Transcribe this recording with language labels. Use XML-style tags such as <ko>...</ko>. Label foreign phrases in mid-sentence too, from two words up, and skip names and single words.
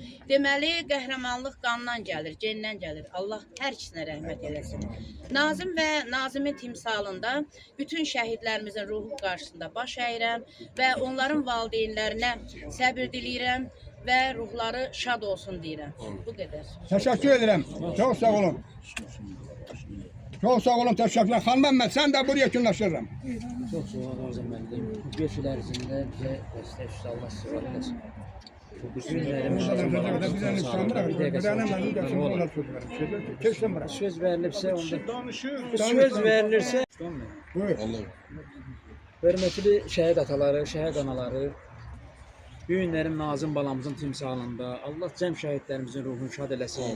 <az>Deməli, qəhrəmanlıq qandan gəlir, gendən gəlir. Allah hər ikisinə rəhmət eləsin. Nazim və Nazimin timsalında bütün şəhidlərimizin ruhu qarşısında baş əyirəm və onların valideynlərinə səbir diləyirəm və ruhları şad olsun deyirəm. Bu qədər.</az> <tr>Teşekkür ederim. Çok sağ olun. Çok sağ olun, teşekkürler.</tr> <az>Xanım Məhəmməd, sən də buraya yakınlaşırım. Çox sağ olun Nazım müəllim. Bu 5 il ərzində bizə dəstək üstə Allah sizi var eləsin. Bu günlərimiz söz verilirsə, söz verilirsə, hörmətli şəhid ataları, şəhid anaları, bu günlərin Nazım balamızın timsalında Allah cəm şəhidlərimizin ruhunu şad eləsin.</az>